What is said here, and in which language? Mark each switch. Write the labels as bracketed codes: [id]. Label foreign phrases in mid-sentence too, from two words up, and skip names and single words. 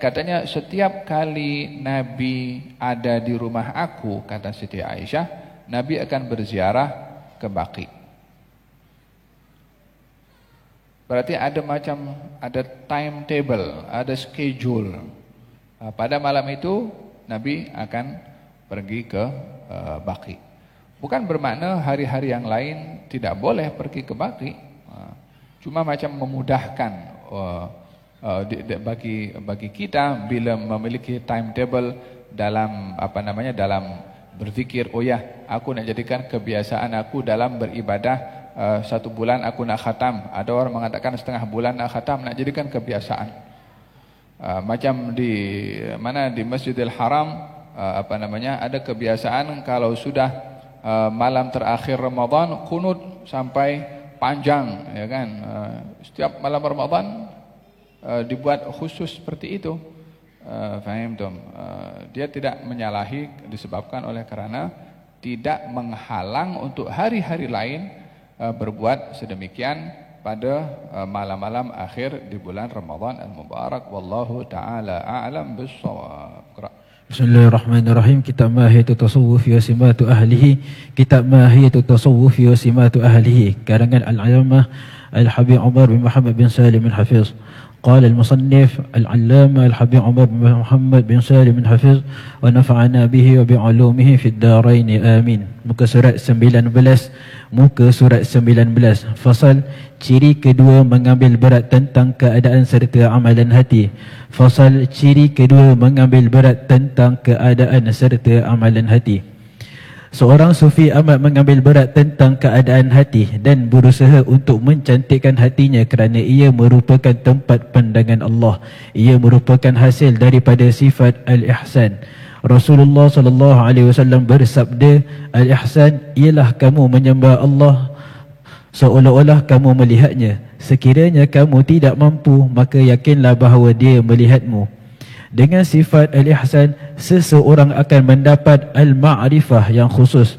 [ms] Katanya setiap kali Nabi ada di rumah aku, kata Siti Aisyah, Nabi akan berziarah ke Baqi. Berarti ada timetable, ada schedule. Pada malam itu Nabi akan pergi ke Baqi. Bukan bermakna hari-hari yang lain tidak boleh pergi ke Baqi. Cuma macam memudahkan bagi kita bila memiliki timetable dalam dalam berzikir. Oh ya, aku nak jadikan kebiasaan aku dalam beribadah 1 bulan aku nak khatam. Ada orang mengatakan setengah bulan nak khatam, nak jadikan kebiasaan. Macam di Masjidil Haram ada kebiasaan kalau sudah malam terakhir Ramadan kunut sampai panjang, ya kan? Setiap malam Ramadan dibuat khusus seperti itu. Faham tum? Dia tidak menyalahi disebabkan oleh karena tidak menghalang untuk hari-hari lain berbuat sedemikian pada malam-malam akhir di bulan Ramadan al-Mubarak. [ar] والله تعالى أعلم بالصواب. [ms] Bismillahirrahmanirrahim. Kitab Mahiyatul Tasawuf wa Simatu Ahlihi. Kitab Mahiyatul Tasawuf wa Simatu Ahlihi, karangan Al-Allamah Al-Habib Umar bin Muhammad bin Salim bin Hafiz. [ar] قال المصنف العلامة الحبيب عمر بن محمد بن سالم بن حفظ ونفعنا به وبعلومه في الدارين آمين. [ms] Muka surat 19, muka surat 19. Fasal ciri kedua mengambil berat tentang keadaan serta amalan hati. Fasal ciri kedua mengambil berat tentang keadaan serta amalan hati. Seorang sufi amat mengambil berat tentang keadaan hati dan berusaha untuk mencantikkan hatinya kerana ia merupakan tempat pandangan Allah. Ia merupakan hasil daripada sifat al-ihsan. Rasulullah [ar] صلى الله عليه وسلم [ms] bersabda, al-ihsan ialah kamu menyembah Allah seolah-olah kamu melihatnya. Sekiranya kamu tidak mampu, maka yakinlah bahawa dia melihatmu. Dengan sifat al-ihsan, seseorang akan mendapat al-ma'rifah yang khusus.